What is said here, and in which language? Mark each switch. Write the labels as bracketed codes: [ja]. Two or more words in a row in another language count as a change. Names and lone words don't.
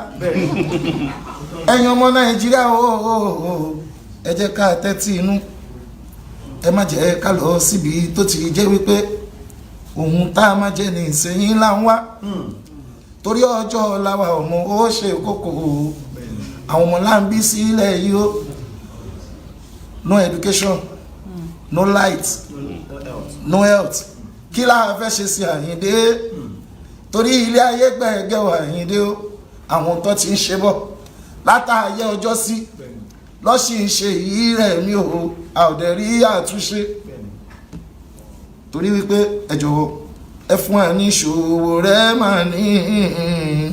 [yo] Ẹ̀yin ọmọ Nàìjíríà o, ẹ jẹ́ ká tẹ́tí inú. Ẹ má jẹ́ ká lọ síbi tó ti jẹ́ wípé ohun tá a máa jẹ ní ìsẹ̀yìn là ń wá. Torí ọjọ́ ọ̀la wa ọmọ ó ṣe kókó. Àwọn ọmọ là ń bí sílẹ̀ yìí o. [en] No education, no light, no health. [yo] Kí la fẹ́ ṣe sí Àyìndé? Torí ilé ayé gbẹ̀gẹ̀ wà Àyìndé o. Àwọn tó ti ń ṣe bọ̀ látàyè ọjọ́ sí lọ́sì ń ṣe yìí rẹ̀ mi o. A ò dẹ̀ rí àtúnṣe. Torí wípé ẹ jọ̀wọ́ ẹ fún wa ní Sowore mà ní.